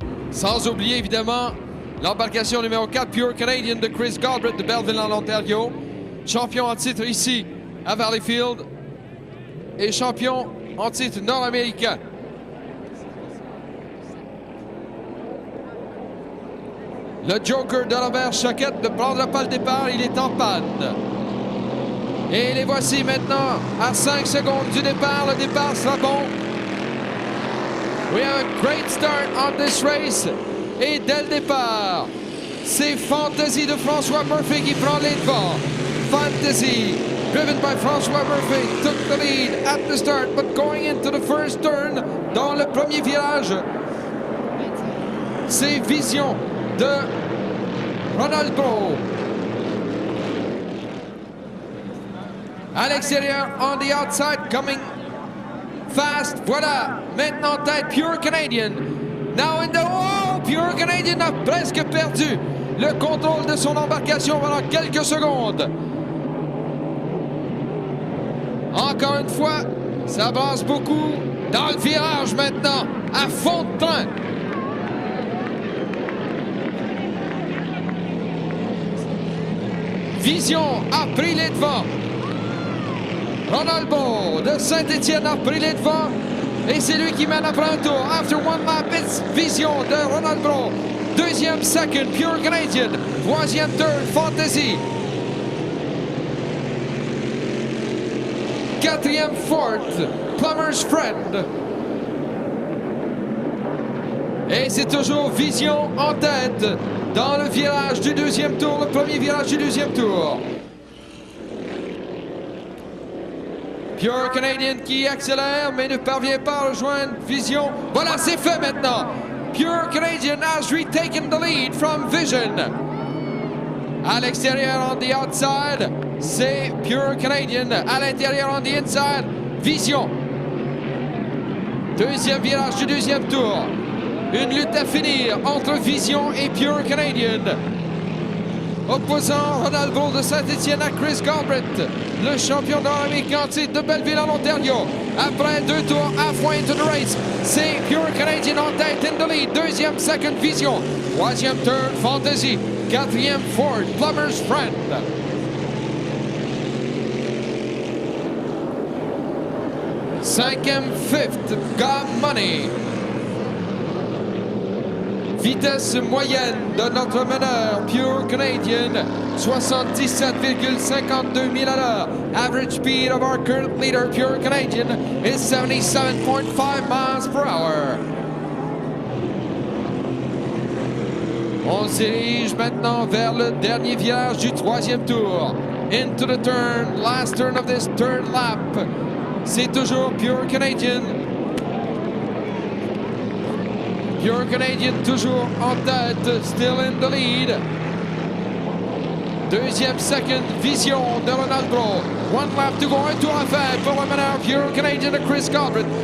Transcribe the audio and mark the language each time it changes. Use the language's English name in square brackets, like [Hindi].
[French] Sans oublier évidemment l'embarcation numéro 4 Pure Canadian de Chris Galbraith de Belleville en Ontario, champion en titre ici à Valleyfield et champion en titre nord-américain. Le Joker de Robert Choquette ne prendra pas le départ, il est en panne. Et les voici maintenant à 5 secondes du départ, le départ sera bon. [English] We have a great start on this race. [French] Et dès le départ, c'est Fantasy de François Murphy qui prend les devants. [English] Fantasy, driven by François Murphy, took the lead at the start, but going into the first turn, [French] dans le premier virage, c'est Vision de Ronaldo. À l'extérieur, [English] on the outside, coming fast, [French] voilà, maintenant tête [English] Pure Canadian. Now in the... [French] Oh, Pure Canadian a presque perdu le contrôle de son embarcation pendant quelques secondes. Encore une fois, ça brasse beaucoup dans le virage maintenant, à fond de train. Vision a pris les devants. Ronaldo de Saint-Étienne a pris les devants et c'est lui qui mène après un tour. [English] After one lap, it's Vision de Ronaldo. [French] Deuxième, [English] second, [French] Pure Canadian. Troisième, [English] third, [French] Fantasy. quatrième Ford, Plumber's Friend. Et c'est toujours Vision en tête dans le virage du deuxième tour, le premier virage du deuxième tour. Pure Canadian qui accélère mais ne parvient pas à rejoindre Vision. Voilà, c'est fait maintenant. [English] Pure Canadian has retaken the lead from Vision. [French] À l'extérieur, [English] on the outside, [French] c'est Pure Canadian. À l'intérieur, [English] on the inside, [French] Vision. Deuxième virage du deuxième tour. Une lutte à finir entre Vision et Pure Canadian. Opposant Ronaldo de Saint-Étienne à Chris Galbraith, le champion nord-américain de Belleville en Ontario. Après 2 tours, [English] halfway into the race, [French] c'est Pure Canadian en tête [English] in the lead. [French] Deuxième, [English] second, [French] Vision. Troisième, [English] third, [French] Fantasy. Quatrième, Ford, Plumber's Friend. Cinquième, [English] fifth, [French] Got Money. Vitesse moyenne de notre meneur, Pure Canadian, 77,52 000 à l'heure. [English] Average speed of our current leader, Pure Canadian, is 77.5 miles per hour. [French] On se dirige maintenant vers le dernier virage du troisième tour. [English] Into the turn, last turn of this third lap. [French] C'est toujours Pure Canadian. Pure Canadian toujours en tête, [English] still in the lead. [French] Deuxième, [English] second, [French] Vision de Ronaldo. [English] One lap to go, [French] un tour à faire pour le meneur Pure Canadian de Chris Galbraith.